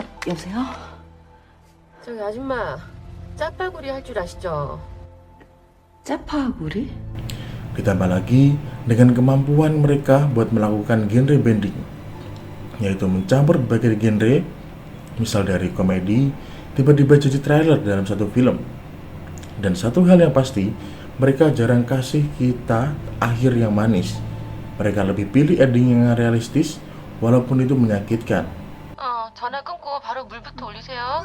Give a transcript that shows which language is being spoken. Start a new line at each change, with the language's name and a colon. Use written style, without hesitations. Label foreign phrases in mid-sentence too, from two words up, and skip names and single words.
Korean: 여보세요? 저기 아줌마, 짜파구리 할 줄 아시죠? 짜파구리?
Indonesian: Ditambah lagi dengan kemampuan mereka buat melakukan
English: genre bending,
Indonesian: yaitu mencampur berbagai genre, misal dari komedi, tiba-tiba jadi trailer dalam satu film. Dan satu hal yang pasti, mereka jarang kasih kita akhir yang manis. Mereka lebih pilih ending yang realistis, walaupun itu menyakitkan.
Korean: 전화 끊고 바로 물부터 올리세요.